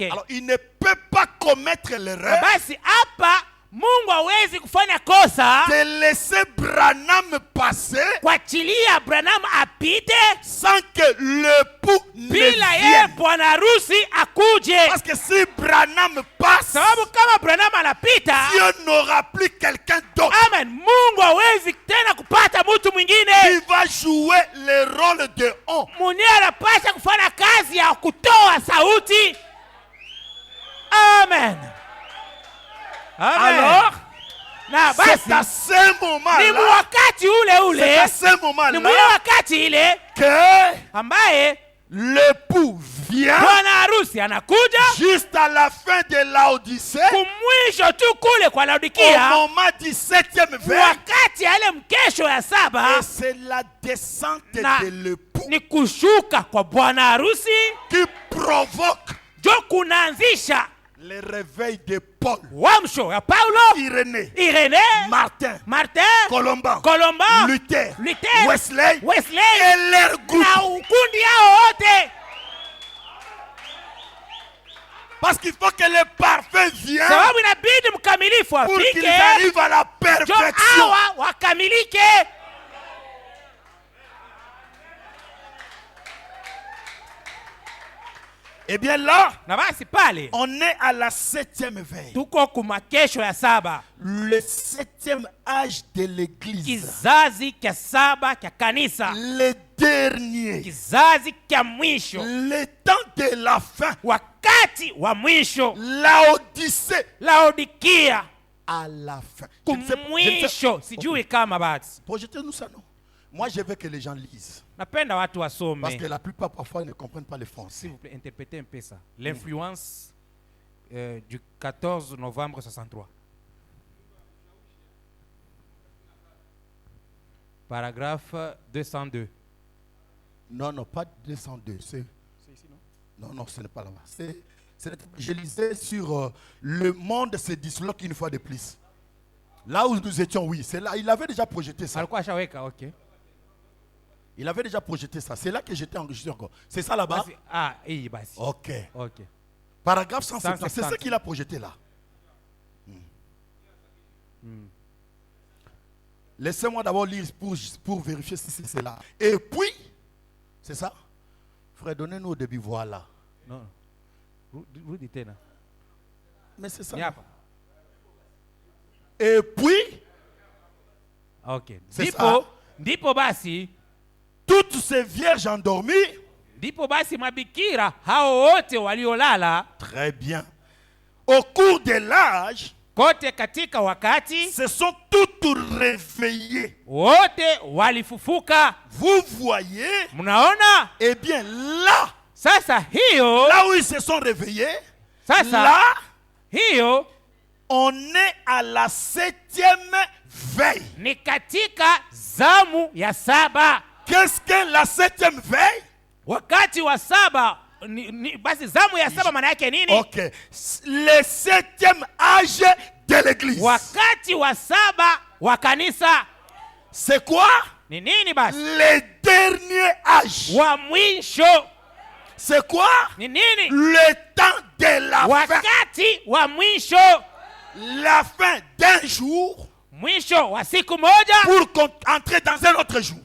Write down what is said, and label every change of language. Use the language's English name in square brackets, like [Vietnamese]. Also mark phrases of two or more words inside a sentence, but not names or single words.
[French] Alors, il ne peut pas commettre [Swahili] Na [French] l'erreur [Swahili] basi hapa Mungu hawezi kufanya kosa [French] de laisser Branham passer [Swahili] kuachilia Branham apite [French] sans que l'époux ne [Swahili] bila yeye [French] vienne. [Swahili] bwana harusi akuje, [French] Parce que si Branham passe, [Swahili] sababu kama Branham anapita, [French] Dieu n'aura plus quelqu'un d'autre [Swahili] amen, Mungu hawezi tena kupata mtu [French] qui [Swahili] mwingine [French] va jouer le rôle de on. [Swahili] mwenyewe anapasha kufanya kazi ya kutoa sauti. Amen. Amen. [French] Alors, [Swahili] na [French] c'est à [Swahili] basi [French] ce [Swahili] ni [French] moment-là, [Swahili] wakati ule [French] c'est à [Swahili] ule, [French] ce [Swahili] ni mwenye [French] moment-là [Swahili] wakati ile [French] que [Swahili] ambaye [French] l'époux vient [Swahili] bwana harusi anakuja [French] juste à la fin de l'Odyssée, [Swahili] kumwisho tu kule kwa [French] au Laodikia, moment du 7e veille. [Swahili] wakati ya ile mkesho ya saba, [French] Et c'est la descente [Swahili] na [French] de l'époux [Swahili] ni kushuka kwa bwana harusi [French] qui provoque [Swahili] jo kunaanzisha [French] le réveil de Paul, [Swahili] wamsho ya Paulo, [French] Irénée, [Swahili] Irene, [French] Martin, [Swahili] Martin, [French] Colomban, [Swahili] Colomba, [French] Luther, [Swahili] Luther, [French] Wesley [Swahili] Wesley [French] et leur groupe. [Swahili] na ukundi yao wote, [French] Parce qu'il faut que le parfait vienne [Swahili] sababu inabidi mkamilifu [French] pour qu'ils [Swahili] afike [French] arrivent à la [Swahili] jo [French] perfection. [Swahili] hawa wakamilike. [French] Et bien là, [Swahili] Na basi pale [French] on est à la 7e veille. [Swahili] tuko kumakesho ya saba, [French] Le 7e âge de l'église. [Swahili] kizazi kya saba kya kanisa, [French] Le dernier. [Swahili] kizazi kya mwisho, [French] Le temps de la fin. [Swahili] wakati wa mwisho, [French] L'Odyssée [Swahili] Laodikia [French] à la fin. Je ne sais- [Swahili] kumwisho. Sijui kama basi, [French] Projetez-nous ça, non? Moi, je veux que les gens lisent. [Swahili] napenda watu [French] Parce que [Swahili] wasome. [French] la plupart, parfois, ils ne comprennent pas le français. S'il vous plaît, interprétez un peu ça. L'influence du 14 novembre 63. Paragraphe 202. Non, non, pas 202. C'est ici, non? Non, non, ce n'est pas là-bas. Je lisais sur le monde se disloque une fois de plus. Là où nous étions, oui, c'est là. Il avait déjà projeté ça. [Swahili] Alikuwa ashaweka, okay. [French] Il avait déjà projeté ça. C'est là que j'étais enregistré encore. C'est ça là-bas? [Swahili] Basi, ah, hii basi. Ok. Okay. [French] Paragraphe 170. C'est 170. ce qu'il a projeté là. Laissez-moi d'abord lire pour vérifier si c'est là. Et puis, c'est ça? Frère, donnez-nous au début, voilà. No. [Swahili] Rudi tena. [French] Mais c'est ça. [Swahili] Ni hapa. [French] Et puis, Okay. C'est [Swahili] Ndipo basi, [French] toutes ces vierges endormies, [Swahili] ndipo basi mabikira hao wote waliolala [French] très bien. Au cours de l'âge, [Swahili] kote katika wakati [French] se sont toutes réveillées. [Swahili] wote walifufuka. [French] Vous voyez? [Swahili] Mnaona? [French] Eh bien, là, [Swahili] Sasa hiyo, [French] là où ils se sont réveillés, [Swahili] sasa [French] là, [Swahili] hiyo [French] on est à la 7e veille. [Swahili] ni katika zamu ya saba. [French] Qu'est-ce que la 7e veille? [Swahili] Wakati wa saba basi zamu ya saba maana yake nini? [French] Ok. Le 7e âge de l'église. [Swahili] Wakati wa saba wa kanisa. [French] C'est quoi? [Swahili] Ni nini basi? [French] Le dernier âge. [Swahili] Wa mwisho. [French] C'est quoi? [Swahili] Ni nini? [French] Le temps de la fin. [Swahili] Wakati wa mwisho. [French] La fin d'un jour. [Swahili] Mwisho wa siku moja. [French] Pour entrer dans un autre jour.